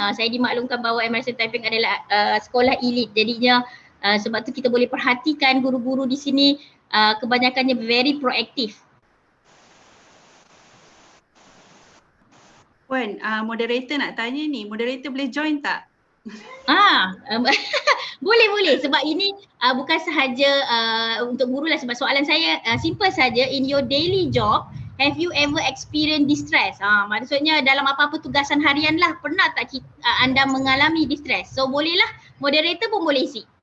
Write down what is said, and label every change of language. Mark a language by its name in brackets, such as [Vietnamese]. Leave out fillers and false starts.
[Malay] Saya dimaklumkan bahawa MRSM Taiping adalah sekolah elit, jadinya sebab tu kita boleh perhatikan guru-guru di sini kebanyakannya very proaktif. Puan, moderator nak tanya ni, moderator boleh join tak? Boleh sebab ini bukan sahaja untuk guru lah, sebab soalan saya simple saja. [English] In your daily job, have you ever experienced distress? [Malay] Maksudnya dalam apa-apa tugasan harian lah, pernah tak anda mengalami distress? So bolehlah, moderator pun boleh isi.